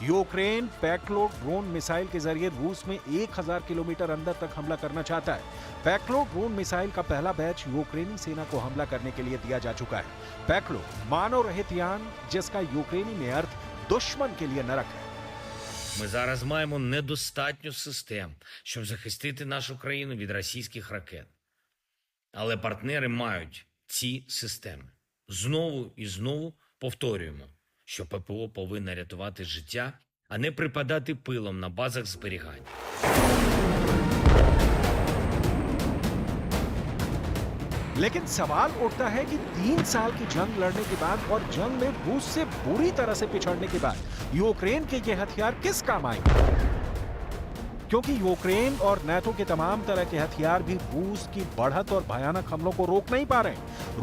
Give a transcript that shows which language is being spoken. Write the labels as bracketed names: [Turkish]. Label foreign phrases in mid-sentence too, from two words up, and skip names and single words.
[Hindi] यूक्रेन पैक्लो [English] drone missile [Hindi] के जरिए रूस में 1000 किलोमीटर अंदर तक हमला करना चाहता है। पैक्लो [English] drone missile [Hindi] का पहला बैच यूक्रेनी सेना को हमला करने के लिए दिया जा चुका है। पैक्लो मानव रहित यान, जिसका यूक्रेनी में अर्थ दुश्मन के लिए नरक है। [Ukrainian] Ми зараз маємо недостатньо систем, щоб захистити нашу країну від російських ракет. Але партнери мають ці системи. Знову і знову повторюємо, що ППО повинна рятувати життя, а не припадати пилом на базах зберігання. [Hindi] लेकिन सवाल उठता है कि 3 साल की जंग लड़ने के बाद और जंग में रूस से बुरी तरह से पिछड़ने के बाद यूक्रेन के ये हथियार किस काम आएंगे? क्योंकि यूक्रेन और नाटो के तमाम तरह के हथियार भी रूस की बढ़त और भयानक हमलों को रोक नहीं पा रहे।